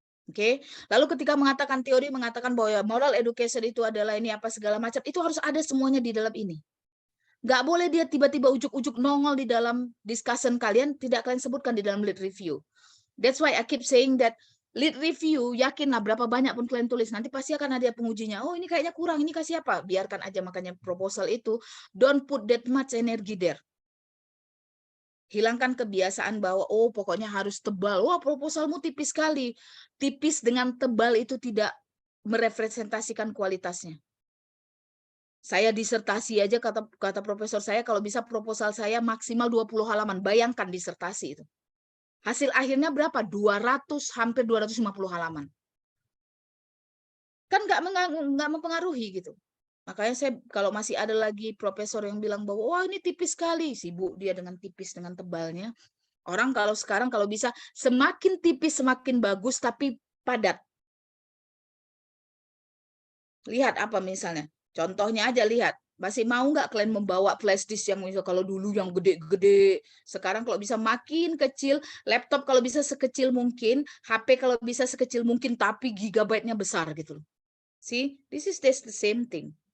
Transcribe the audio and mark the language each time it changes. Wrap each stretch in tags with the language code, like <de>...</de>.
<id>Oke, lalu ketika mengatakan teori mengatakan bahwa ya, moral education itu adalah ini apa segala macam, itu harus ada semuanya di dalam ini. Nggak boleh dia tiba-tiba ujuk-ujuk nongol di dalam discussion kalian, tidak kalian sebutkan di dalam lead review. That's why I keep saying that lead review, yakinlah berapa banyak pun kalian tulis, nanti pasti akan ada pengujinya. Oh ini kayaknya kurang, ini kasih apa? Biarkan aja, makanya proposal itu, don't put that much energy there. Hilangkan kebiasaan bahwa oh pokoknya harus tebal. Wah, proposalmu tipis sekali. Tipis dengan tebal itu tidak merepresentasikan kualitasnya. Saya disertasi aja kata profesor saya kalau bisa proposal saya maksimal 20 halaman. Bayangkan disertasi itu. Hasil akhirnya berapa? 200 hampir 250 halaman. Kan nggak mempengaruhi gitu. Makanya saya kalau masih ada lagi profesor yang bilang bahwa wah ini tipis sekali, sibuk dia dengan tipis dengan tebalnya. Orang kalau sekarang kalau bisa semakin tipis semakin bagus tapi padat. Lihat apa misalnya? Contohnya aja lihat. Masih mau nggak kalian membawa flash disk yang misal kalau dulu yang gede-gede, sekarang kalau bisa makin kecil, laptop kalau bisa sekecil mungkin, HP kalau bisa sekecil mungkin tapi gigabyte-nya besar gitu loh.</id> <en>See, this is the same thing.</en>